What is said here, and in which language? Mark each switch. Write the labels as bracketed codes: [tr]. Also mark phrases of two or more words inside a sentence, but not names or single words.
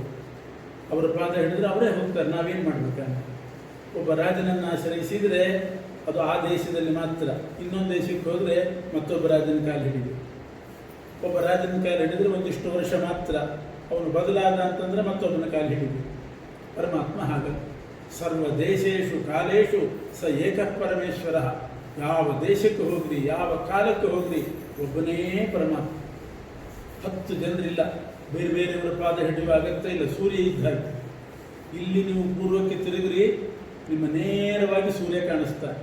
[kn] ಅವರ ಪಾದ ಹಿಡಿದ್ರೆ ಅವರೇ ಹೋಗ್ತಾರೆ, ನಾವೇನು ಮಾಡಬೇಕಂತ. ಒಬ್ಬ ರಾಜನನ್ನು ಆಶ್ರಯಿಸಿದರೆ ಅದು ಆ ದೇಶದಲ್ಲಿ ಮಾತ್ರ. ಇನ್ನೊಂದು ದೇಶಕ್ಕೆ ಹೋದರೆ ಮತ್ತೊಬ್ಬ ರಾಜನ ಕಾಲು ಹಿಡಿದು, ಒಬ್ಬ ರಾಜನ ಕಾಲು ಹಿಡಿದ್ರೆ ಒಂದಿಷ್ಟು ವರ್ಷ ಮಾತ್ರ. ಅವನು ಬದಲಾದ ಅಂತಂದರೆ ಮತ್ತೊಬ್ಬನ ಕಾಲು ಹಿಡಿದು. ಪರಮಾತ್ಮ ಹಾಗೆ [sa] ಸರ್ವ ದೇಶೇಶು ಕಾಲೇಶು ಸ ಏಕಃ ಪರಮೇಶ್ವರ. [kn] ಯಾವ ದೇಶಕ್ಕೆ ಹೋಗ್ರಿ, ಯಾವ ಕಾಲಕ್ಕೆ ಹೋಗ್ರಿ, ಒಬ್ಬನೇ ಪರಮಾತ್ಮ. 10 ಜನರಿಲ್ಲ, ಬೇರೆ ಬೇರೆಯವರ ಪಾದ ಹಿಡಿಯುವ ಅಗತ್ಯ ಇಲ್ಲ. ಸೂರ್ಯ ಇದ್ದಾಗ ಇಲ್ಲಿ ನೀವು ಪೂರ್ವಕ್ಕೆ ತಿರುಗ್ರಿ, ನಿಮ್ಮ ನೇರವಾಗಿ ಸೂರ್ಯ ಕಾಣಿಸ್ತಾರೆ.